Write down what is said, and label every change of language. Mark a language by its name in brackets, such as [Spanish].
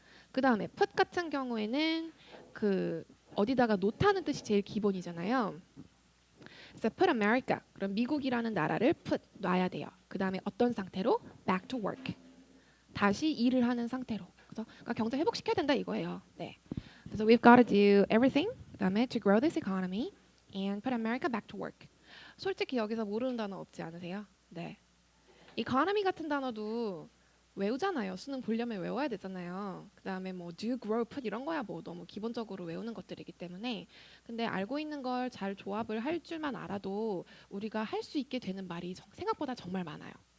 [Korean] 그 다음에 put 같은 경우에는 그 어디다가 놓다는 뜻이 제일 기본이잖아요. 그래서 put America, 그럼 미국이라는 나라를 put, 놔야 돼요. 그 다음에 어떤 상태로? back to work, 다시 일을 하는 상태로. 그래서 그러니까 경제 회복시켜야 된다 이거예요. 네. 그래서 [English] we've got to do everything, [Korean] 그 다음에 [English] to grow this economy and put America back to work. [Korean] 솔직히 여기서 모르는 단어 없지 않으세요? 네. economy 같은 단어도 외우잖아요. 수능 보려면 외워야 되잖아요. 그 다음에 뭐 do, grow, put 이런 거야 뭐 너무 기본적으로 외우는 것들이기 때문에. 근데 알고 있는 걸 잘 조합을 할 줄만 알아도 우리가 할 수 있게 되는 말이 생각보다 정말 많아요.